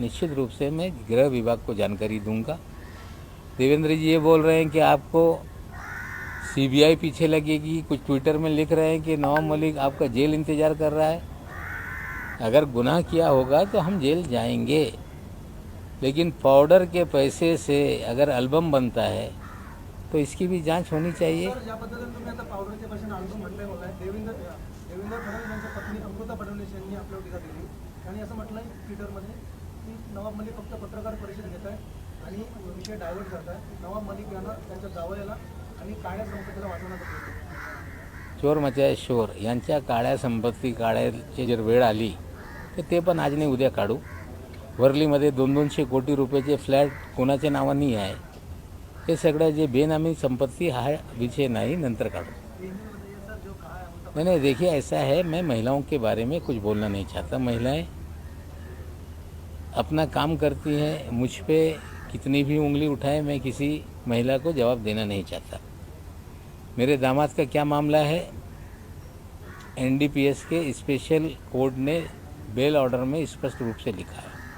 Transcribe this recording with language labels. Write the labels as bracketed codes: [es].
[hi] निश्चित रूप से मैं गृह विभाग को जानकारी दूंगा. देवेंद्र जी ये बोल रहे हैं कि आपको सीबीआई पीछे लगेगी, कुछ ट्विटर में लिख रहे हैं कि नवाब मलिक आपका जेल इंतज़ार कर रहा है. अगर गुनाह किया होगा तो हम जेल जाएंगे, लेकिन पाउडर के पैसे से अगर एल्बम बनता है तो इसकी भी जांच होनी चाहिए. [mr] सर, ज्या पद्धतीने तुम्ही आता पावडरच्या पैशाने अल्बम म्हटलंय बोललाय, देवेंद्र फडणवीस यांच्या पत्नी अमृता फडणवीस यांनी आपल्यावर टीका केली आणि असं म्हटलंय ट्विटरमध्ये की नवाब मलिक फक्त पत्रकार परिषद घेत आहे आणि विषय डायव्हर्ट करत आहे. नवाब मलिक यांना त्यांच्या जावयाला आणि काळ्या संपत्तीला वाचवण्यात येतो. चोर मचाय शोर यांच्या काळ्या संपत्ती काढायची जर वेळ आली तर ते पण आज नाही उद्या काढू. वर्लीमध्ये 200-200 कोटी रुपयाचे फ्लॅट कोणाच्या नावानी आहे, हे सगळं जे बेनामी संपत्ती हा विषय नहीं, नंतर काढू. [hi] नहीं, देखिए ऐसा है, मैं महिलाओं के बारे में कुछ बोलना नहीं चाहता. महिलाएं अपना काम करती हैं, मुझ पे कितनी भी उंगली उठाए मैं किसी महिला को जवाब देना नहीं चाहता. मेरे दामाद का क्या मामला है, एनडीपीएस के स्पेशल कोर्ट ने बेल ऑर्डर में स्पष्ट रूप से लिखा है.